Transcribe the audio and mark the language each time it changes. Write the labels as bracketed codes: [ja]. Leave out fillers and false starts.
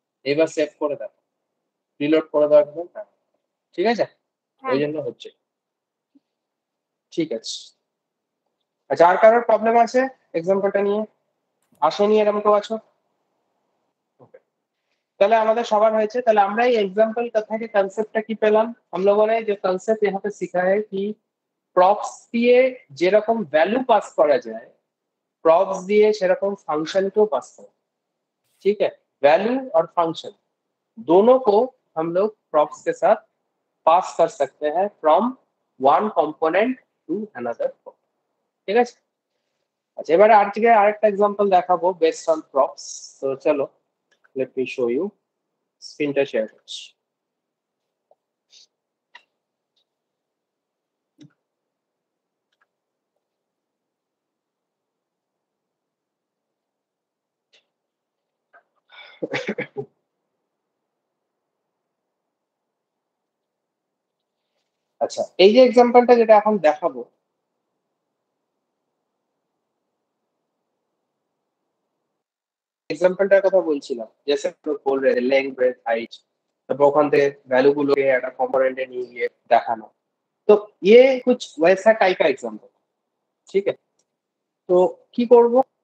[bn] এবার সেভ করে দাও, রিলোড করে দাও একদম। হ্যাঁ, ঠিক আছে, ওই জন্য হচ্ছে। ঠিক আছে, আচ্ছা আর কারোর প্রবলেম আছে এক্সাম্পলটা নিয়ে? আসেনি এরকম কেউ আছো? Okay. তাহলে আমাদের সবার হয়েছে। তাহলে আমরা এই एग्जांपल कथा के कंसेप्टটা কি পেলাম? [hi] हम लोगों ने जो कंसेप्ट यहाँ पे सीखा है कि [bn] প্রপস দিয়ে যেরকম ভ্যালু পাস করা যায়, প্রপস দিয়ে সেরকম ফাंक्शनকেও [hi] पास करा, ठीक है? वैल्यू और फंक्शन दोनों को हम लोग प्रॉप्स के साथ पास कर सकते हैं [en] from one component to another, [bn] ঠিক আছে? আচ্ছা এবারে আজকে আরেকটা एग्जांपल দেখাবো [en] Based on props. [bn] তো চলো, [en] Let me show you. [bn] স্ক্রিনটা শেয়ার করছি। আচ্ছা এই যে एग्जांपलটা যেটা এখন দেখাবো, एग्जांपलটার কথা বলছিলাম, [hi] जैसे लोग बोल रहे हैं लेंथ ब्रेथ हाइट, [bn] তারপর ওখান থেকে ভ্যালু গুলোকে একটা কম্পোনেন্টে নিয়ে গিয়ে দেখানো। [hi] তো ये कुछ वैसा टाइप का एग्जांपल, ठीक है? [bn] তো কি করব?